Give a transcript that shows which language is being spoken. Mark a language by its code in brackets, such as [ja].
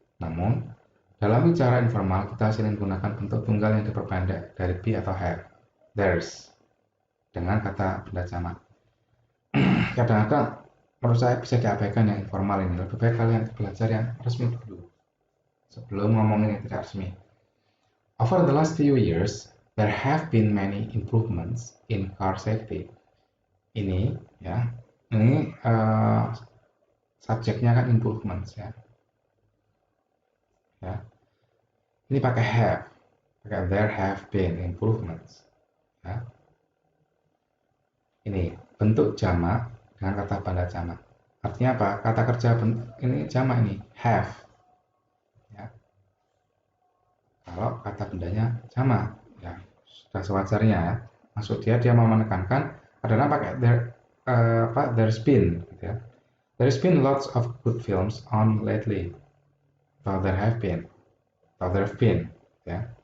[id] Namun, dalam bicara informal kita sering menggunakan bentuk tunggal yang diperpendek dari be atau have, theirs, dengan kata benda jamak. Kadang-kadang menurut saya bisa diabaikan yang informal ini. Lebih baik kalian belajar yang resmi dulu sebelum ngomongin yang tidak resmi. [en] Over the last few years, there have been many improvements in car safety. [id] Ini ya, ini subjeknya kan improvements ya. Ya, ini pakai have, pakai [en] there have been improvements. [id] Ya. Ini bentuk jamak dengan kata benda jamak. Artinya apa? Kata kerja ini jamak ini have. Ya. Kalau kata bendanya jamak, ya sudah sewajarnya ya. Maksud dia mau menekankan adalah pakai there's been, gitu ya. [en] There's been lots of good films on lately. Atau there have been, atau there have been, ya.